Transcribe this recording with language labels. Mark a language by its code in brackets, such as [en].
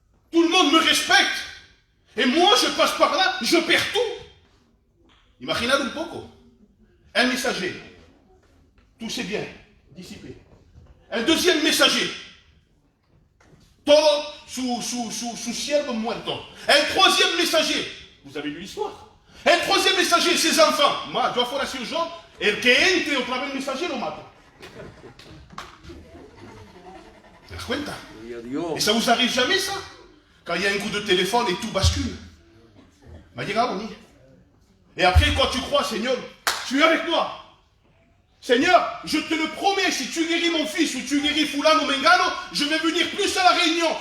[fr] Tout le monde me respecte. Et moi, je passe par là, je perds tout. Imaginez un poco. Un messager. Tous ses biens dissipés. Un deuxième messager. [es] Todo su siervo muerto. [fr] Un troisième messager. Vous avez lu l'histoire. Un troisième messager, ses enfants. [es] Moi, yo fuera así yo, el que entre otra vez el mensaje lo mato. ¿Te das cuenta? [fr] Et ça vous arrive jamais, ça? Quand il y a un coup de téléphone et tout bascule. Et après, quand tu crois, Seigneur, tu es avec moi. Seigneur, je te le promets, si tu guéris mon fils ou tu guéris Fulano Mengano, je vais venir plus à la réunion.